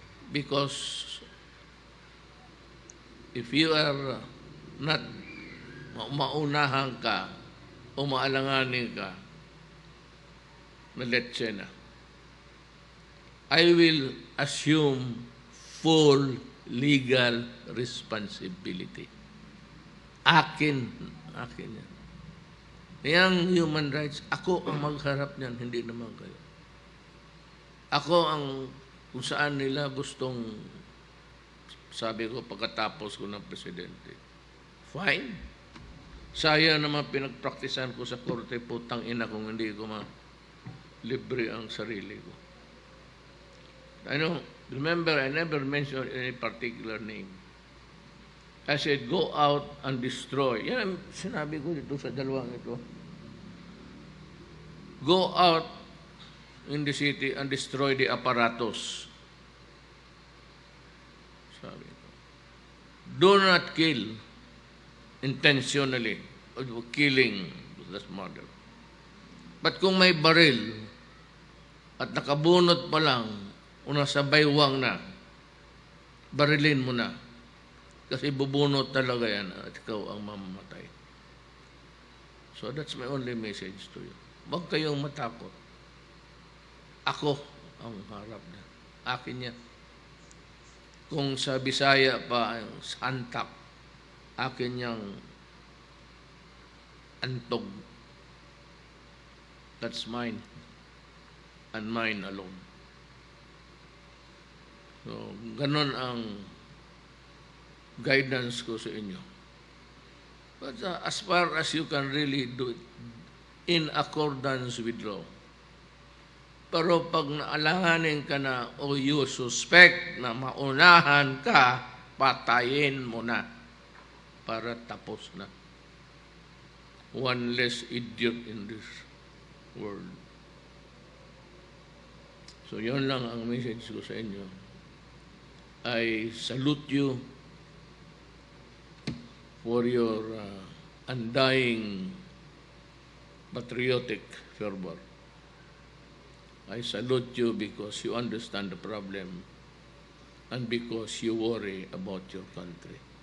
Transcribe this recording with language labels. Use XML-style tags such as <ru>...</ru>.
<en>Because if you are not</en> <tl>maunahan ka o maalanganin ka, maletse na.</tl> <en>I will assume full legal responsibility.</en> <tl>Akin yan. Yang human rights, ako ang magharap niyan, hindi naman kayo. Ako ang kung saan nila gustong, sabi ko pagkatapos ko ng presidente. Fine. Sayang naman pinagpraktisan ko sa korte, putang ina kung hindi ko libre ang sarili ko.</tl> <en>Remember, I never mentioned any particular name. I said, go out and destroy.</en> <tl>Yan ang sinabi ko dito sa dalawang ito.</tl> <en>Go out in the city and destroy the apparatus.</en> <tl>Sabi ko.</tl> <en>Do not kill intentionally, or killing that's murder.</en> <tl>But kung may baril at nakabunot pa lang o nasa baywang na, barilin mo na. Kasi bubunot talaga yan at ikaw ang mamamatay.</tl> <en>So that's my only message to you.</en> <tl>Huwag kayong matakot. Ako ang harap na. Akin yan. Kung sa Bisaya pa ang santak, akin yang antog.</tl> <en>That's mine. And mine alone.</en> <tl>So, ganun ang guidance ko sa inyo.</tl> <en>But as far as you can really do it in accordance with law.</en> <tl>Pero pag naalanganin ka na o</tl> <en>you suspect</en> <tl>na maunahan ka, patayin mo na para tapos na.</tl> <en>One less idiot in this world.</en> <tl>So yun lang ang message ko sa inyo.</tl> <en>I salute you for your undying patriotic fervor. I salute you because you understand the problem and because you worry about your country.</en>